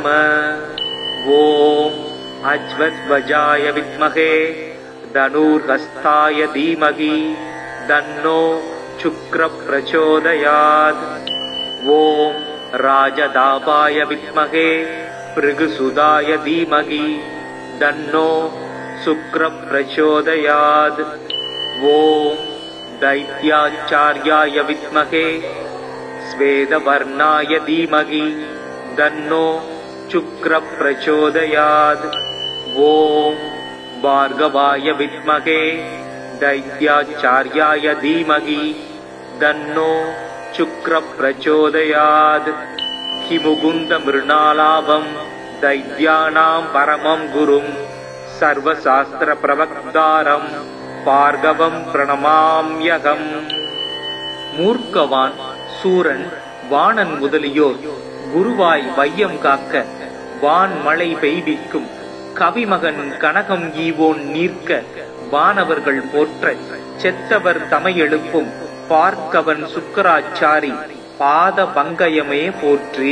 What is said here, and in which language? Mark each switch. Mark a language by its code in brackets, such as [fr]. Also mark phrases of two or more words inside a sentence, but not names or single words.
[sa] ॐ अश्वध्वजाय विद्महे धनुर्हस्ताय धीमहि तन्नो शुक्र प्रचोदयात्. ॐ राजदाभाय विद्महे भृगुसुताय धीमहि तन्नो शुक्र प्रचोदयात्. ஓம் दैत्याचार्याय विद्महे स्वेदवर्णाय धीमहि तन्नो शुक्र प्रचोदयात्. ओम भार्गवाय विद्महे दैत्याचार्याय धीमहि तन्नो शुक्र प्रचोदयात्. किमुकुन्दमृणालाभं दैत्यानां परमं गुरुं सर्वशास्त्रप्रवक्तारं भार्गवं प्रणमाम्यहम्. [ta] மூர்க்கவான், சூரன், வாணன் முதலியோர் குருவாய் வையம் காக்க வான் மழை பெய்விக்கும் கவிமகன் கனகம் ஈவோன் நீர்க்க வானவர்கள் போற்ற செத்தவர் தமையெழுப்பும் பார்க்கவன் சுக்கராச்சாரி பாத பங்கயமே போற்றி.